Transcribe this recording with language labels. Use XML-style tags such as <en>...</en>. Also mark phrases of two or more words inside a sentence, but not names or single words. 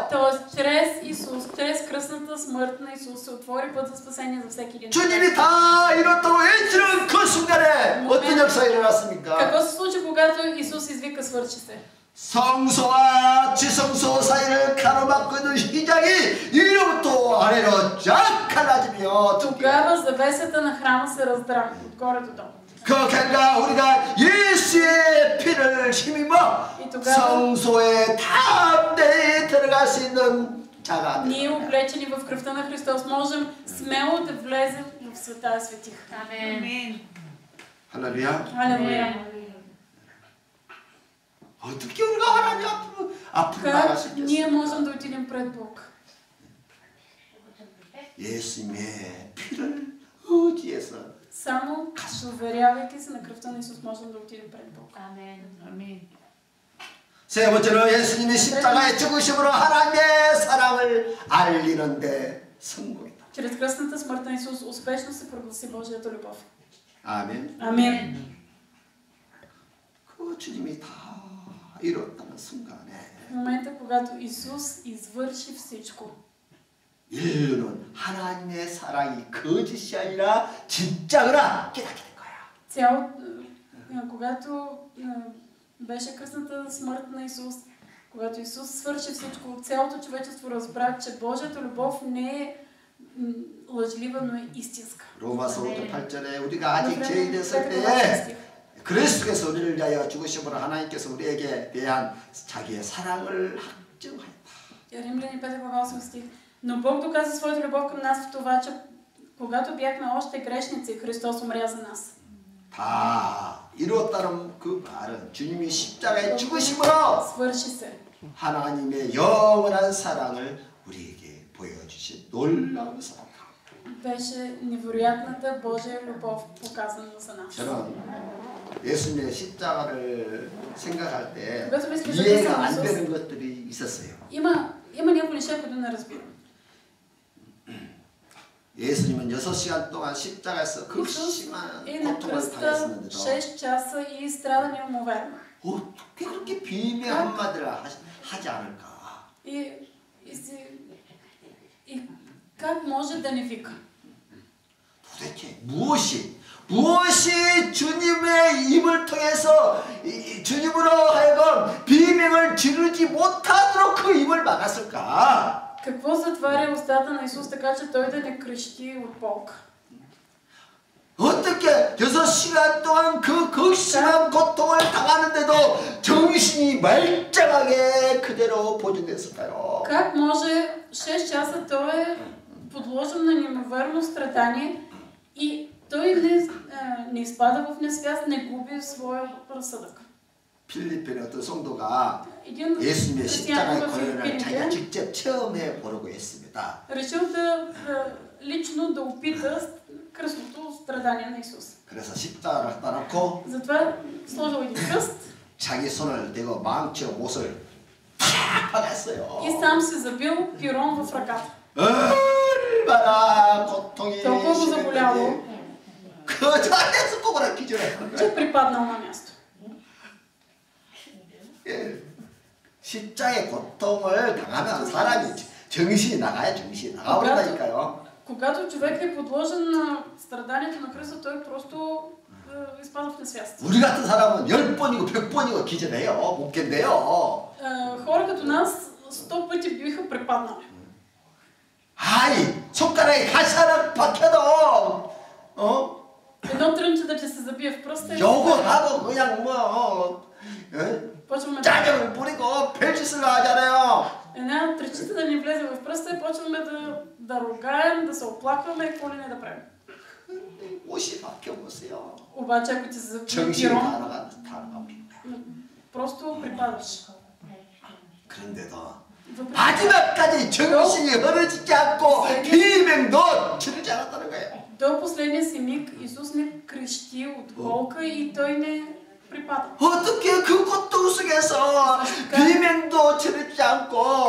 <bg>Тоест, чрез Исус, чрез кръстната смърт на Исус се отвори път за спасение за всеки един.</bg> <ko>주님이 다 이뤘다고 외치는 그 순간에 어떤 역사가 일어났습니까?</ko> <bg>Какво се случи, когато Исус извика свърши се?</bg> <ko>성소와 지성소 사이를 가로막고 있는 휘장이 위로부터 아래로 쫙 갈라지며</ko> <bg>Тогава завесата на храма се раздра отгоре до долу.</bg> <ko>그 결과 우리가 예수의 피를 힘입어 성소에 담대히 들어갈 수 있는 자가</ko> <bg>Ние, облечени в кръвта на Христос, можем смело да влезем в света светих.</bg> <ko>아멘. 할렐루야.</ko> <bg>Алелуя.</bg> <ko>어떻게 우리가 하나님 앞으로 나갈 수</ko> <bg>Как</bg> <ko>있겠어요?</ko> <bg>ние можем да отидем пред Бог?</bg> <ko>예수님의 피를 의지해서</ko> <bg>Само доверявайки се на кръвта на Исус, можем да отидем пред Бог.</bg> <ko>아멘. 아멘. 세 번째로 예수님이 십자가의 죽으심으로 하나님의 사랑을 알리는데 성공했다.</ko> <bg>Чрез кръстната смърт на Исус успешно се прогласи Божията любов.</bg> <ko>아멘.</ko> <bg>Амин.</bg> <ko>그 주님이 다 이뤘다는 순간에</ko> <bg>В момента, когато Исус извърши всичко,</bg> <ko>인류는 하나님의 사랑이 거짓이 아니라 진짜구나 깨닫게 된 거야.</ko> <bg>когато беше кръстната смърт на Исус, когато Исус свърши всичко, цялото човечество разбра, че Божията любов не е лъжлива, но е истинска.</bg> <ko>로마서 5장 8절에 우리가 아직 죄인이었을 때에 그리스도께서 우리를 위하여 죽으심으로 하나님께서 우리에게 대한 자기의 사랑을 확증하였다.</ko> <bg>Римляни 5 глава 8 стих. Но Бог доказа своята любов към нас в това, че Когато бяхме още грешници, Христос умря за нас.</bg> <ko>다 이루었다는 그 말은 주님이 십자가에 죽으심으로</ko> <bg>Свърши се.</bg> <ko>하나님의 영원한 사랑을 우리에게 보여주신 놀라운 사랑.</ko> <bg>Беше невероятната Божия любов, показана за нас.</bg> <ko>저는 예수님의 십자가를 생각할 때</ko> <bg>когато мисля за</bg> <ko>이해가</ko> <bg>Исус,</bg> <ko>안 되는 것들이 있었어요.</ko> <bg>Има някои неща, които не разбирам.</bg> <ko>예수님은 6시간 동안 십자가에서 그</ko> <bg>Исус</bg> <ko>심한</ko> <bg>е на</bg> <ko>고통을</ko> <bg>кръста</bg> <ko>당했었는데도</ko> <bg>6 часа и страда неумоверно.</bg> <ko>어떻게 그렇게 비밀 한마디를 하지 않을까?</ko> <bg>И как може да не вика?</bg> <ko>도대체 무엇이 주님의 입을 통해서 주님으로 하여금 비명을 지르지 못하도록 그 입을 막았을까?</ko> <bg>Какво затваря устата на Исус, така че той да не крещи от болка?</bg> <ko>어떻게 6시간 동안 그 극심한 고통을 당하는데도 정신이 말짱하게 그대로 보존됐을까요?</ko> <bg>Как може 6 часа той е подложен на неимоверно страдание и той не изпада в несвяст, не губи своя разсъдък?</bg> <ko>필리핀의 어떤 성도가</ko> <bg>Един</bg> <ko>예수님의 십자가의</ko> <bg>християнин в</bg> <ko>고난을 자기가</ko> <bg>Филипин</bg> <ko>직접 체험해 보려고 했습니다.</ko> <bg>решил да лично да опита кръстното страдание на Исус.</bg> <ko>그래서 십자가를 따놓고</ko> <bg>Затова сложил един кръст</bg> <ko>자기 손을 대고 망치로 못을 팍 박았어요.</ko> <bg>и сам се забил пирон в ръката.</bg> <ko>얼마나 고통이</ko> <bg>толкова го заболяло,</bg> <ko>심했는지 그 자리에서 꼬그라 기절했는</ko> <bg>че</bg> <ko>거예요.</ko> <bg>припаднал на място.</bg> <ko>예. 십자의 고통을 당하면 사람이 정신이 나가요. 정신이 나가버린다니까요.</ko> <bg>Когато човек е подложен на страданието на кръста, той просто изпада в несвяст.</bg> <ko>우리 같은 사람은 10번이고 100번이고 기절해요. 못 견뎌요.</ko> <bg>Хора като нас 100 пъти биха припаднали.</bg> <ko>아이 손가락에 가시 하나 박혀도</ko> <bg>Едно трънче да ти се забие в пръста и</bg> <ko>요거하고 그냥 뭐</ko> <bg>почваме</bg> <ko>짜증을 부리고 별짓을 하잖아요.</ko> <bg>една трънчета да ни влезе в пръста и почваме да ругаем, да се оплакваме и какво ли не да правим.</bg> <ko>옷이 박혀보세요.</ko> <bg>Обаче ако ти се забие</bg> <ko>정신이</ko> <bg>пирон,</bg> <ko>다 나갑니다.</ko> <bg>просто припадаш.</bg> <ko>그런데도</ko> <bg>Въпреки</bg> <ko>마지막까지 정신이 흐려지지 않고 비명도 지르지 않았다는 거예요.</ko> <bg>до последния си миг Исус не крещи от болка и той не припада.</bg> <ko>어떻게 그 고통 속에서 비명도 지르지 않고</ko>